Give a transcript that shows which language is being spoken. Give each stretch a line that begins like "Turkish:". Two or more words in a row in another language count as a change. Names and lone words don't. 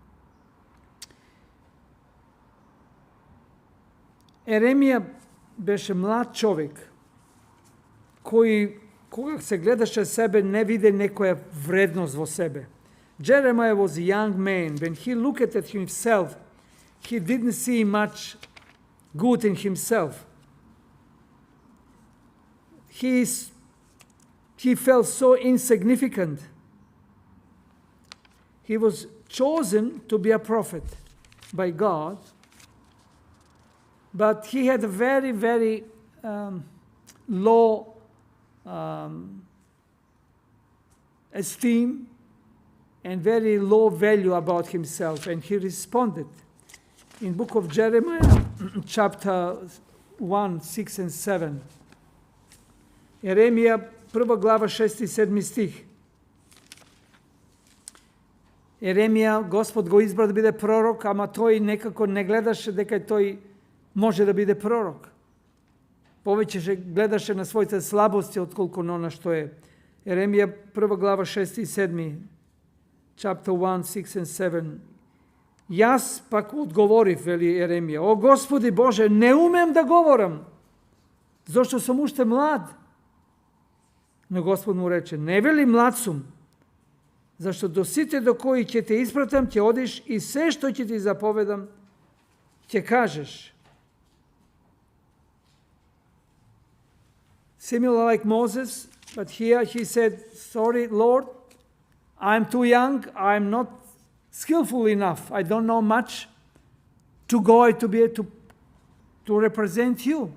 Macedonian: Еремија беше млад човек, кој, кога се гледаше себе, не виде некоја вредност во себе.
English: Jeremiah was a young man. When he looked at himself, he didn't see much good in himself. He felt so insignificant. He was chosen to be a prophet by God, but he had a very, very low esteem and very low value about himself, and he responded. In book of Jeremiah, chapter 1, 6 and 7,
Macedonian: Еремија, 1 глава, 6 и 7 стих. Еремија, Господ го избра да биде пророк, ама тој некако не гледаше дека тој може да биде пророк. Повеќе гледаше на своите слабости отколку на она што е. Еремија, 1 глава, 6 и 7,
English: chapter 1, 6 and 7.
Macedonian: Јас пак одговорив, вели Еремија, о Господи Боже, не умем да говорам, зашто сум уште млад. Но Господ му рече, не вели млад сум, зашто до сите до кои ќе те испратам, ќе одиш и се што ќе ти заповедам, ќе кажеш.
English: Similar like Moses, but here he said, sorry, Lord, I'm too young, I'm not skillful enough, I don't know much to go to be able to represent you.